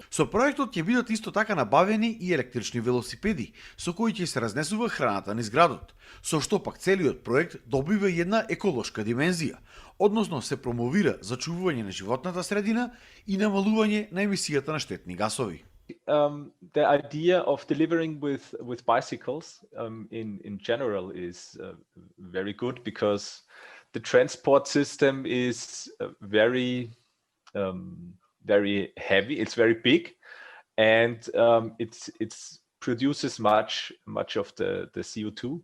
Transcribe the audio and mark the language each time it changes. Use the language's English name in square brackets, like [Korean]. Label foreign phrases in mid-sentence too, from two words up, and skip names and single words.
[Macedonian] Со проектот ќе бидат исто така набавени и електрични велосипеди, со кои ќе се разнесува храната низ градот, со што пак целиот проект добива една еколошка димензија, односно се промовира зачувување на животната средина и намалување на емисијата на штетни гасови. [English] The idea of delivering with bicycles in general is very good, because the transport system is very heavy. It's very big, and it produces much of the CO2.